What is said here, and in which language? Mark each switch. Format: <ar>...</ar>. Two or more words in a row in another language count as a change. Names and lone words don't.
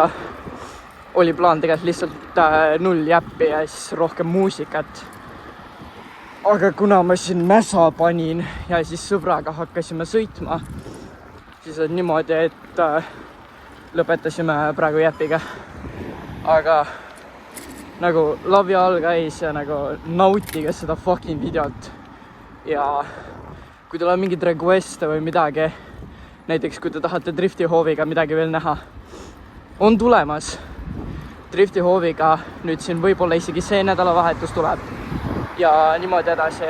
<et>Oli plaan tegelikult lihtsalt 0 jäppi ja siis rohkem muusikat. Aga kuna ma siin mäsa panin ja siis sõbraga hakkasime sõitma, siis on niimoodi, et lõpetasime praegu jäpiga. Aga nagu</et> <en>love you all guys</en> <et>ja nagu nautige seda fucking videot. Ja kui teil on mingid requeste või midagi, näiteks kui te tahate driftihooviga midagi veel näha, on tulemas. Driftihooviga nüüd siin võib-olla isegi see nädalavahetus tuleb ja niimoodi edasi.</et>